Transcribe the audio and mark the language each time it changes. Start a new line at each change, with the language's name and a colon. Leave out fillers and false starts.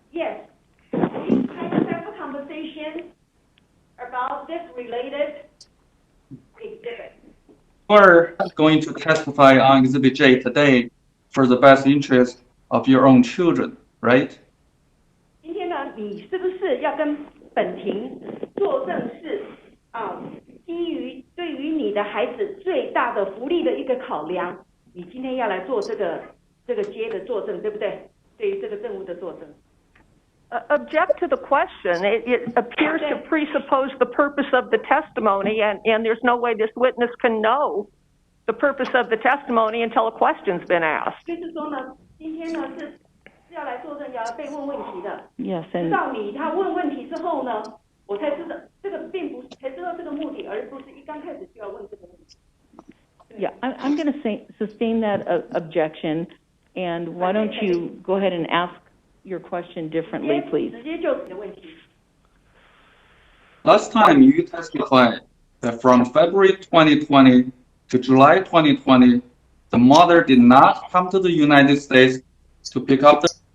English: Yes, we have a conversation about this related exhibit. You're going to testify on Exhibit J today for the best interest of your own children, right?
Chinese: 今天呢，你是不是要跟本庭作证是基于对于你的孩子最大的福利的一个考量，你今天要来做这个接的作证，对不对？对于这个证物的作证。
English: Object to the question. It appears to presuppose the purpose of the testimony, and there's no way this witness can know the purpose of the testimony until a question's been asked.
Chinese: 就是说呢，今天呢是要来作证，要被问问题的。
English: Yes,
Chinese: 直到他问问题之后呢，我才知道这个并不是才知道这个目的，而不是一刚开始就要问这个问题。
English: Yeah, I'm going to sustain that objection, and why don't you go ahead and ask your question differently, please?
Chinese: 直接就的问题。
English: Last time you testified that from February 2020 to July 2020, the mother did not come to the United States to pick up the.